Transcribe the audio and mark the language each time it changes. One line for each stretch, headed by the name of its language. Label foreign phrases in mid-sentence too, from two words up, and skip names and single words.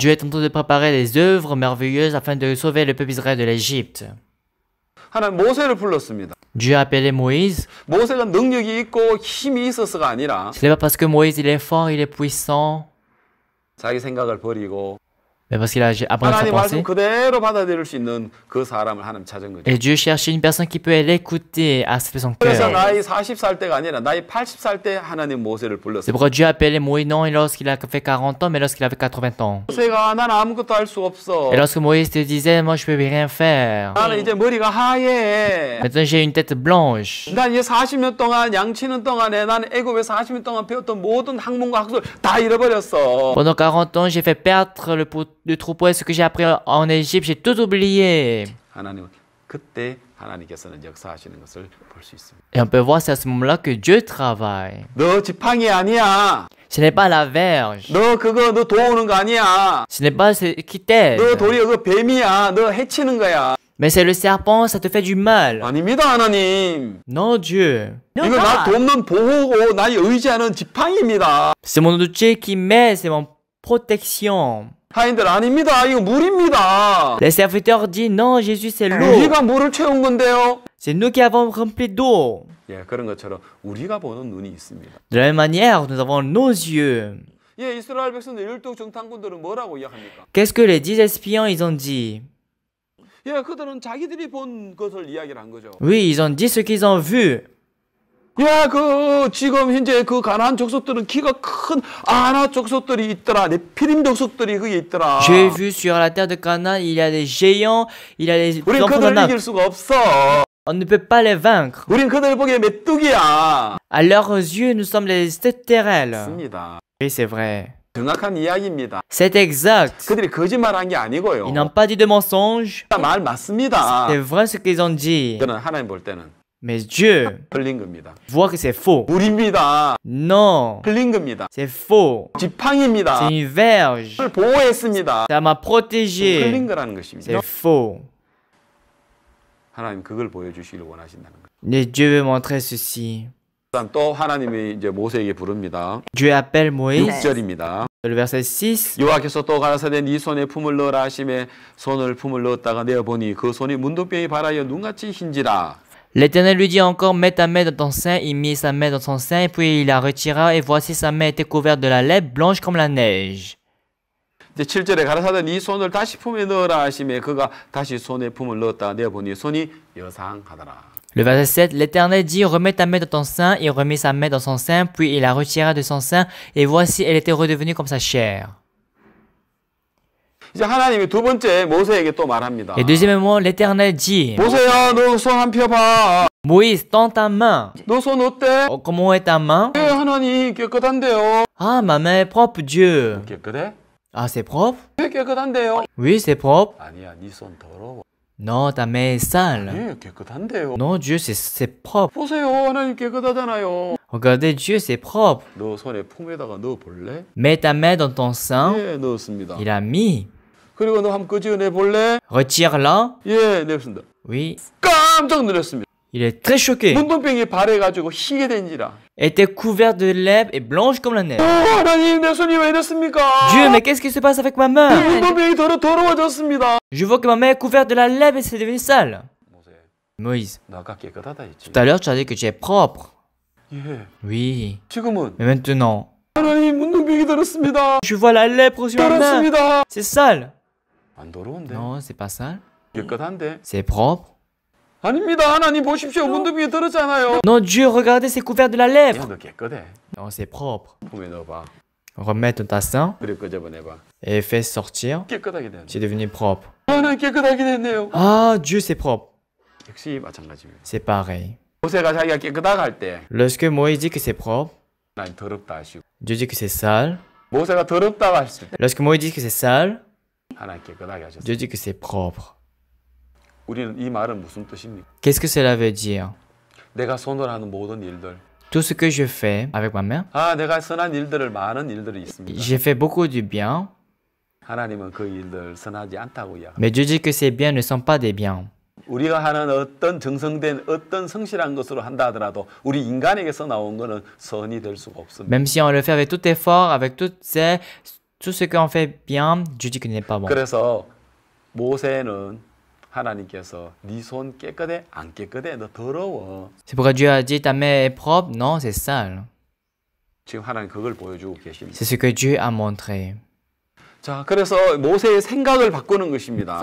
French: Dieu est en train de préparer des œuvres merveilleuses afin de sauver le peuple Israël de l'Égypte.
Korean: 하나님 모세를 불렀습니다.
French: Dieu a appelé Moïse.
Korean: 모세가 능력이 있고 힘이 있어서가 아니라
French: Ce n'est pas parce que Moïse il est fort, il est puissant.
Korean: 자기 생각을 버리고
French: Mais parce qu'il a appris sa
Korean: 하나님 말씀
French: pensée.
Korean: 그대로 받아들일 수 있는 그 사람을 하나님 찾은 거죠.
French: Et Dieu cherchait une personne qui peut l'écouter, accepter son
Korean: 그래서
French: cœur.
Korean: 나이 40살 때가 아니라 나이 80살 때 하나님 모세를
French: C'est
Korean: 불렀어요.
French: pourquoi Dieu a appelé Moïse non lorsqu'il a fait 40 ans, mais lorsqu'il avait 80 ans.
Korean: 모세가 난 아무것도 할 수 없어.
French: Et lorsque Moïse te disait, moi je peux rien faire.
Korean: 나는 이제 머리가 하얘.
French: Maintenant j'ai une tête blanche.
Korean: 난 이제 40년 동안 양치는 동안에 나는 애굽에 40년 동안 배웠던 모든 학문과 학술 다 잃어버렸어.
French: Pendant 40 ans, j'ai fait perdre le troupeau et ce que j'ai appris en Égypte, j'ai tout oublié.
Korean: 하나님은 그때 하나님께서는 역사하시는 것을 볼 수 있습니다.
French: Et on peut voir, c'est à ce moment-là que Dieu travaille.
Korean: 너 지팡이 아니야.
French: Ce n'est pas la verge.
Korean: 너 그거 너 도우는 거 아니야.
French: Ce n'est pas ce qui
Korean: 너
French: t'aide.
Korean: 도리어 그 뱀이야. 너 해치는 거야.
French: Mais c'est le serpent, ça te fait du mal.
Korean: 아닙니다, 하나님.
French: Non, Dieu.
English: No,
Korean: 이거 나
English: God.
Korean: 돕는 보호고 나의 의지하는 지팡이입니다.
French: C'est mon outil qui m'aide, c'est mon protection.
Korean: 하인들 아닙니다. 이거 물입니다.
French: Les serviteurs disent non, Jésus, c'est l'eau.
Korean: 우리가 물을 채운 건데요.
French: C'est nous qui avons rempli d'eau.
Korean: 예, 그런 것처럼 우리가 보는 눈이 있습니다.
French: De la même manière, nous avons nos yeux.
Korean: 예, 이스라엘 백성들 열두 정탐꾼들은 뭐라고 이야기합니까?
French: Qu'est-ce que les 10 espions, ils ont dit?
Korean: 예, 그들은 자기들이 본 것을 이야기를 한 거죠.
French: Oui, ils ont dit ce qu'ils ont vu.
Korean: 야, 지금 현재 그 가나안 족속들은 키가 큰 아나 족속들이 있더라. 네피림 족속들이 거기 있더라.
French: J'ai vu sur la terre de Canaan, il y a des géants, il y a des
Korean: 우린
French: enfants
Korean: 그들을
French: d'Anak.
Korean: 이길 수가 없어.
French: On ne peut pas les vaincre.
Korean: 우린 그들 보기에 메뚜기야.
French: À leurs yeux, nous sommes les stérelles.
Korean: 맞습니다.
French: Oui, c'est vrai.
Korean: 정확한 이야기입니다.
French: C'est exact.
Korean: 그들이 거짓말한 게 아니고요.
French: Ils n'ont pas dit de mensonge.
Korean: 말 맞습니다.
French: C'est vrai ce qu'ils ont dit.
Korean: 저는 하나님 볼 때는
French: Mais Dieu
Korean: 흘린 겁니다.
French: voit que c'est faux.
Korean: 물입니다.
French: Non,
Korean: 흘린 겁니다.
French: c'est faux.
Korean: 지팡이입니다.
French: C'est une verge.
Korean: 그걸 보호했습니다.
French: Ça m'a
Korean: 흘린
French: protégé.
Korean: 거라는 것입니다.
French: C'est faux.
Korean: 하나님 그걸 보여주시길 원하신다는 거예요.
French: Mais Dieu veut montrer ceci.
Korean: 그다음 또 하나님이 이제 모세에게 부릅니다.
French: Dieu appelle Moïse.
Korean: 6절입니다.
French: Le verset 6.
Korean: 여호와께서 또 가라사대 네 손에 품을 넣으라 하심에 손을 품을 넣었다가 내어 보니 그 손이 문둥병이 발하여 눈같이 흰지라.
French: L'Éternel lui dit encore, mets ta main dans ton sein. Il mit sa main dans son sein, et puis il la retira, et voici sa main était couverte de la lèpre blanche comme la neige.
Korean: 이제 7절에 가라사대 네 손을 다시 품에 넣으라 하심에 그가 다시 손에 품을 넣었다가 내어 보니 손이 여상하더라.
French: Le verset 7, l'Éternel dit, remets ta main dans ton sein. Il remit sa main dans son sein, puis il la retira de son sein, et voici, elle était redevenue comme sa chair.
Korean: 이제 하나님이 두 번째 모세에게 또 말합니다.
French: Et deuxièmement, l'Éternel dit,
Korean: 모세야 너 손 한 펴봐.
French: Moïse, tends ta main.
Korean: 너 손 어때?
French: Oh, comment est ta main?
Korean: 예, 하나님 깨끗한데요.
French: Ah, ma main est propre, Dieu.
Korean: 깨끗해?
French: Ah, c'est propre?
Korean: 예, 깨끗한데요.
French: Oui, c'est propre.
Korean: 아니야, 네 손 더러워.
French: Non, ta main est sale.
Korean: 예, 깨끗한데요.
French: Non, Dieu, c'est propre.
Korean: 보세요, 하나님 깨끗하잖아요.
French: Regardez, Dieu, c'est propre.
Korean: 너 손에 품에다가 넣어 볼래?
French: Mets ta main dans ton sein.
Korean: 예, 넣었습니다.
French: Il a mis.
Korean: 그리고 너 한번 끄집어내 볼래?
French: Retire-la.
Korean: 예, 냈습니다.
French: Oui.
Korean: 깜짝 놀랐습니다.
French: Il est très choqué.
Korean: 문둥병이 발해가지고 희게 된지라.
French: Était couvert de lèvres et blanche comme la neige.
Korean: 하나님 내 손이 왜 이랬습니까?
French: Dieu, mais qu'est-ce qui se passe avec ma main?
Korean: 문둥병이 더러워졌습니다.
French: Je vois que ma main est couverte de la lèvre et c'est devenu sale.
Korean: 모세,
French: Moïse,
Korean: 너 아까 깨끗하다 했지?
French: tout à l'heure tu as dit que tu es propre.
Korean: 예.
French: Oui.
Korean: 지금은
French: Mais maintenant,
Korean: 하나님 문둥병이 더럽습니다.
French: je vois la lèpre sur ma main.
Korean: 더럽습니다.
French: C'est sale.
Korean: 안 더러운데?
French: Non, c'est pas sale.
Korean: 깨끗한데?
French: C'est propre.
Korean: 아닙니다. 하나님 보십시오. 문둥병이 더럽잖아요.
French: Non, Dieu, regardez, c'est couvert de la
Korean: 야,
French: lèpre.
Korean: 너 깨끗해.
French: Non, c'est propre.
Korean: 품에 넣어봐.
French: Remets ton ta sein
Korean: 그래 끄집어내봐.
French: et fais sortir.
Korean: 깨끗하게 되네.
French: C'est devenu propre.
Korean: 하나님 깨끗하게 됐네요.
French: Ah, Dieu, c'est propre.
Korean: 역시 마찬가지입니다.
French: C'est pareil.
Korean: 모세가 자기가 깨끗하다 할 때
French: Lorsque Moïse dit que c'est propre,
Korean: 하나님 더럽다 하시고
French: Dieu dit que c'est sale.
Korean: 모세가 더럽다고 했을 때
French: Lorsque Moïse dit que c'est sale,
Korean: 하나님 깨끗하게 하셨어요.
French: Dieu dit que c'est propre.
Korean: 우리는 이 말은 무슨 뜻입니까?
French: Qu'est-ce que cela veut dire?
Korean: 내가 손으로 하는 모든 일들.
French: Tout ce que je fais avec ma main,
Korean: 아, 내가 선한 일들을 많은 일들이 있습니다.
French: j'ai fait beaucoup du bien,
Korean: 하나님은 그 일들 선하지 않다고 이야기합니다.
French: mais Dieu dit que ces biens ne sont pas des biens.
Korean: 우리가 하는 어떤 정성된 어떤 성실한 것으로 한다 하더라도 우리 인간에게서 나온 거는 선이 될 수가 없습니다.
French: Même si on le fait avec tout effort, avec tout ce qu'on fait bien, Dieu dit que ce n'est pas bon.
Korean: 그래서 모세는 하나님께서 네 손 깨끗해? 안 깨끗해? 너 더러워.
French: C'est pourquoi Dieu a dit ta main est propre? Non, c'est sale.
Korean: 지금 하나님 그걸 보여주고 계십니다.
French: C'est ce que Dieu a montré.
Korean: 자, 그래서 모세의 생각을 바꾸는 것입니다.